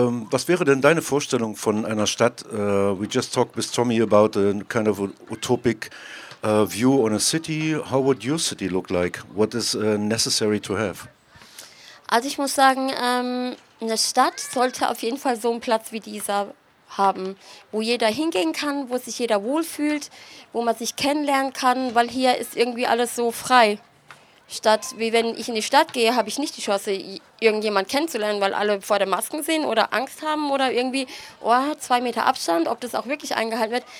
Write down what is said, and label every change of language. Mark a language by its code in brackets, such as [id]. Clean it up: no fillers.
[de] Was wäre denn deine Vorstellung von einer Stadt? [en] We just talked with Tommy about a kind of utopic view on a city. How would your city look like? What is necessary to have? [de] Also ich muss sagen, eine Stadt sollte auf jeden Fall so einen Platz wie dieser haben, wo jeder hingehen kann, wo sich jeder wohlfühlt, wo man sich kennenlernen kann, weil hier ist irgendwie alles so frei. Statt, wie wenn ich in die Stadt gehe, habe ich nicht die Chance, irgendjemand kennenzulernen, weil alle vor der Masken sind oder Angst haben oder irgendwie, oh, 2 Meter Abstand, ob das auch wirklich eingehalten wird.